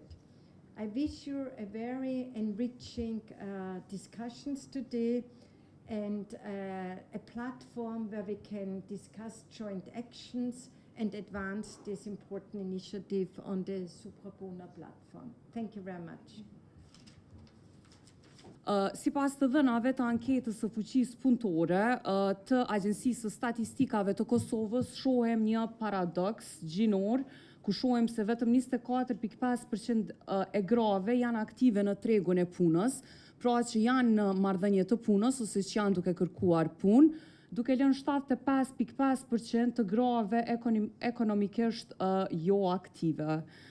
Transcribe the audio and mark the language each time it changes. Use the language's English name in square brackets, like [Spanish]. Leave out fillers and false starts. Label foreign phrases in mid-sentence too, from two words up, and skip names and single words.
[English] I wish you a very enriching discussions today, and a platform where we can discuss joint actions and advance this important initiative on the Superbuna platform. Thank you very much. [Albanian] Sipas të dhënave të anketës së fuqisë punëtore të Agjencisë së Statistikave të Kosovës, shohem një paradoks gjinor, ku shohem se vetëm 24.5% e grave janë aktive në tregun e punës, pra që janë në marrëdhënie të punës ose që janë duke kërkuar punë, duke lënë 75.5% të grave ekonomikisht jo aktive.